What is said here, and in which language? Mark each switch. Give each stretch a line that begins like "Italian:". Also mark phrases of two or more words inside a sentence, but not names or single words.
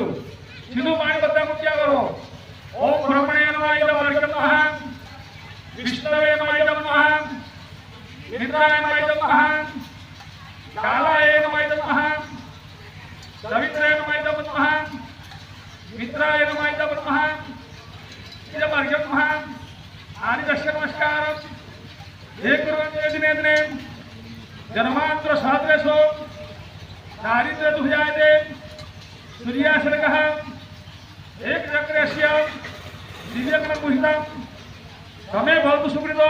Gujarati: સીધું પાણી બધા મૂક્યા કરો.
Sanskrit: ओम ब्रह्मणे नमः महा विष्णवे नमः मित्राय नमः कालाय नमः सवित्राय नमः मित्राय नमः इदमर्घ्यं आदिदस्य नमस्कारं हे कुर्वन्ति दिने जन्मांतर सहस्रेषु दारिद्र्य दुःखजायते सूर्यासर्गः एक चक्रस्य दिव्यकर्मभूषितं तमे भवतु सुकृतो